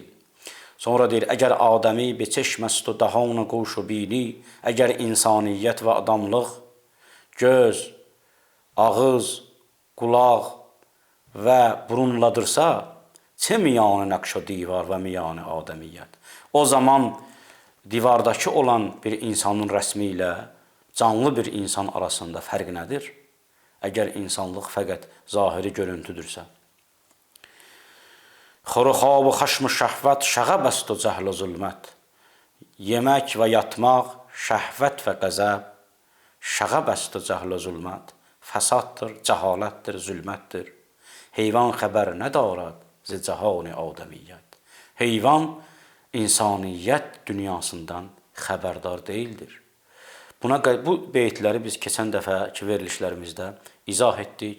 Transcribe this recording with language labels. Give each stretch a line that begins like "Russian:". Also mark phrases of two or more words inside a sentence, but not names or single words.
Azerbaijani: Sonra deyir, əgər
Persian: آدمی به چشم است و دهان و گوش و بینی,
Azerbaijani: əgər insaniyyət və adamlıq göz, ağız, qulaq və burunladırsa,
Persian: چه میان نقش و دیوار و میان آدمیت.
Azerbaijani: O zaman divardakı olan bir insanın rəsmi ilə canlı bir insan arasında fərq nədir? Əgər insanlıq fəqət zahiri görüntüdürsə.
Persian: خور و خواب و خشم و شهوت شغب است و جهل و ظلمت.
Azerbaijani: Yemək və yatmaq, şəhvət və qəzəb,
Persian: شغب است و جهل و ظلمت.
Azerbaijani: Fəsaddır, cəhalətdir, zülmətdir.
Persian: حیوان خبر ندارد ز جهان آدمیت.
Azerbaijani: Heyvan insaniyyət dünyasından xəbərdar deyildir. Bu beytləri biz keçən dəfəki verilişlərimizdə izah etdik.